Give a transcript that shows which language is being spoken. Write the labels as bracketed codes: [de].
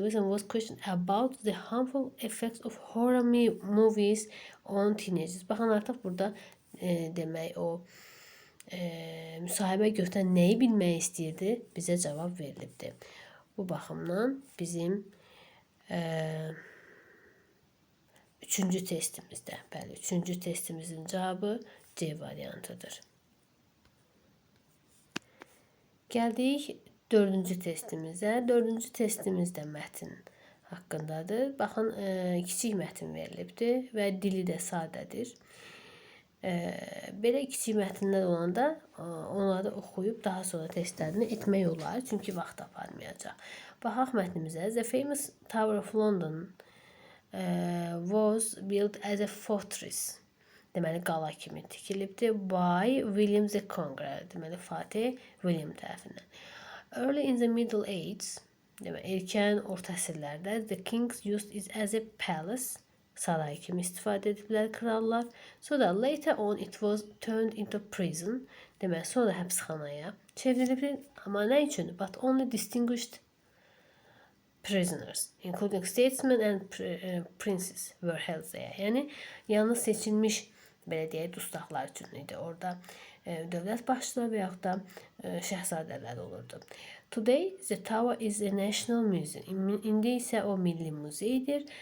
[en] Wilson was questioned about the harmful effects of horror movies on teenagers. [az] Baxın, artıq burada demək, o müsahibə götürən nəyi bilmək istəyirdi? Bizə cavab verilibdir. Bu baxımdan bizim üçüncü testimizdə, üçüncü testimizin cavabı C variantıdır. Gəldik dördüncü testimizə. Dördüncü testimiz də mətn haqqındadır. Baxın, kiçik mətn verilibdir və dili də sadədir. Belə kiçik mətnlər olanda onları oxuyub daha sonra testlərini etmək olar, çünki vaxt aparmayacaq. Baxaq mətnimizə. [en] The famous Tower of London was built as a fortress. [az] Deməli qala kimi tikilibdir [en] by William the Conqueror. [az] Deməli Fatih William tərəfindən. [en] Early in the Middle Ages, [az] deməli erkən orta əsrlərdə [en] the kings used it as a palace. [az] Saray kimi istifadə ediblər krallar. [en] So da later on it was turned into prison. [az] Demək sonra həbsxanaya çevrilibdir. Amma nə üçün? [en] But only distinguished prisoners, including statesmen and princes were held there. [az] Yəni yalnız seçilmiş belə deyək dustaqlar üçün idi. Orada dövlət başçıları və yaxud da şəhzadələr olurdu. [en] Today the tower is a national museum. [az] İndi isə o milli muzeydir.